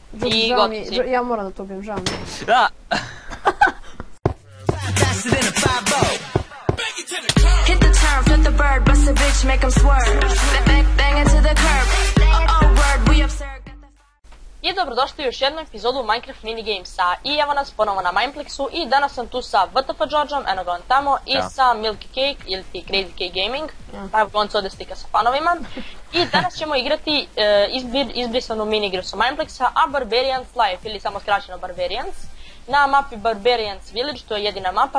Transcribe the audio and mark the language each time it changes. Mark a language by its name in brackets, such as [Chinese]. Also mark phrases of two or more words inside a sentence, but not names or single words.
[Bosnian] I gotovi. Ja moram da to ubijem, žao mi. Da! [English] Hit the turn, flip the bird, bust a bitch, make 'em swerve. Bang into the curb. Oh, word, we absurd. [Bosnian] I dobrodošli u još jednu epizodu Minecraft Minigamesa. I evo nas ponovo na Mineplexu i danas sam tu sa WTF Georgeom, eno ga on tamo, i sa Milky Cake ili ti Crazy Cake Gaming, pa evo on se ovdje slika sa fanovima. I danas ćemo igrati izbrisanu minigru sa Mineplexa, a Barbarians Life, ili samo skraćeno Barbarians, na mapi Barbarians Village, to je jedina mapa.